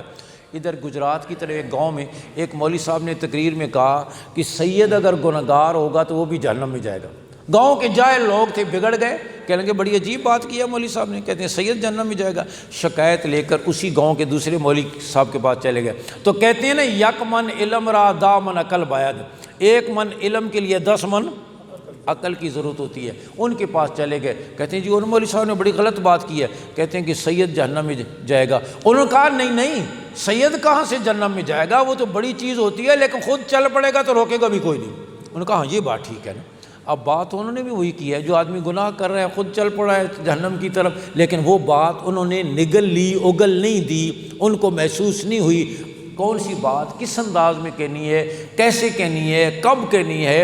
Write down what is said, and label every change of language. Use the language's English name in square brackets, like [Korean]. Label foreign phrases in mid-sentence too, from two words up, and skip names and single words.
[Urdu] ادھر گجرات کی طرف ایک گاؤں میں ایک مولوی صاحب نے تقریر میں کہا کہ سید اگر گنہگار ہوگا تو وہ بھی جہنم میں جائے گا۔ گاؤں کے جاہل لوگ تھے، بگڑ گئے، کہنے لگے بڑی عجیب بات کی ہے مولوی صاحب نے، کہتے ہیں سید جہنم میں جائے گا۔ شکایت لے کر اسی گاؤں کے دوسرے مولوی صاحب کے پاس چلے گئے، تو کہتے ہیں نا [Persian] یک من علم را دا من عقل باید، [Urdu] 1 من علم کے لیے 10 من عقل کی ضرورت ہوتی ہے۔ ان کے پاس چلے گئے، کہتے ہیں جی ان مولوی صاحب نے بڑی غلط بات کی ہے، کہتے ہیں کہ سید جہنم میں جائے گا۔ انہوں نے کہا نہیں، سید کہاں سے جہنم میں جائے گا، وہ تو بڑی چیز ہوتی ہے، لیکن خود چل پڑے گا تو روکے گا بھی کوئی نہیں۔ انہوں نے کہا ہاں یہ بات ٹھیک ہے نا۔ اب بات انہوں نے بھی وہی کی ہے، جو آدمی گناہ کر رہا ہے خود چل پڑا ہے جہنم کی طرف، لیکن وہ بات انہوں نے نگل لی، اگل نہیں دی، ان کو محسوس نہیں ہوئی کون سی بات کس انداز میں کہنی ہے، کیسے کہنی ہے، کب کہنی ہے۔